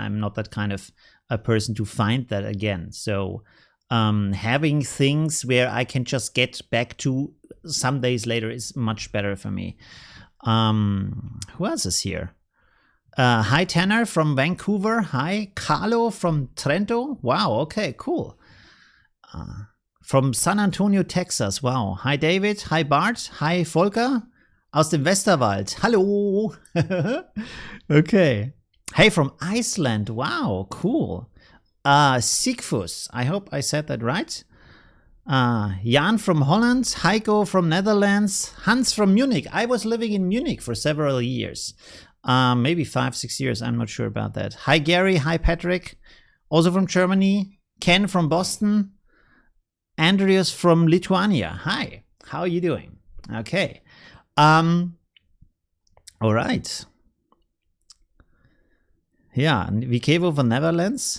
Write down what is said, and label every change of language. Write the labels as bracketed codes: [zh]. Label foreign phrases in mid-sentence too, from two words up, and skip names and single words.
[en] I'm not that kind of a person to find that again. So, having things where I can just get back to some days later is much better for me. Who else is here? Hi, Tanner from Vancouver. Hi, Carlo from Trento. Wow, okay, cool. From San Antonio, Texas. Wow. Hi, David. Hi, Bart. Hi, Volker. [de] Aus dem Westerwald. Hallo. [en] Okay. Hey, from Iceland. Wow, cool. Sigfus, I hope I said that right. Jan from Holland, Heiko from Netherlands, Hans from Munich. I was living in Munich for several years, maybe 5-6 years. I'm not sure about that. Hi Gary, hi Patrick, also from Germany. Ken from Boston, Andreas from Lithuania. Hi, how are you doing? Okay, all right. Yeah, Vikevo from Netherlands.